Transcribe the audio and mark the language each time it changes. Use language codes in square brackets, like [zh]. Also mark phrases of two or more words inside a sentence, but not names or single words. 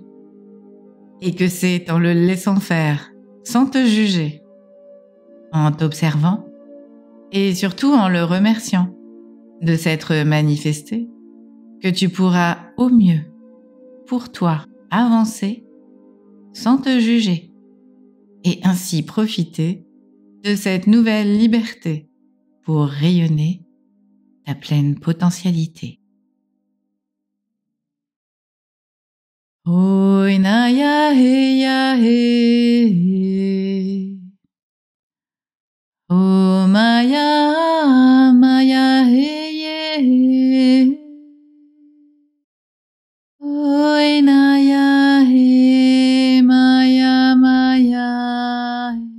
[fr] et que c'est en le laissant faire, sans te juger, en t'observant, et surtout en le remerciant de s'être manifesté, que tu pourras au mieux, pour toi, avancer, sans te juger, et ainsi profiter de cette nouvelle liberté pour rayonner ta pleine potentialité. Oina ya he. O maya maya he. Oina ya he maya maya.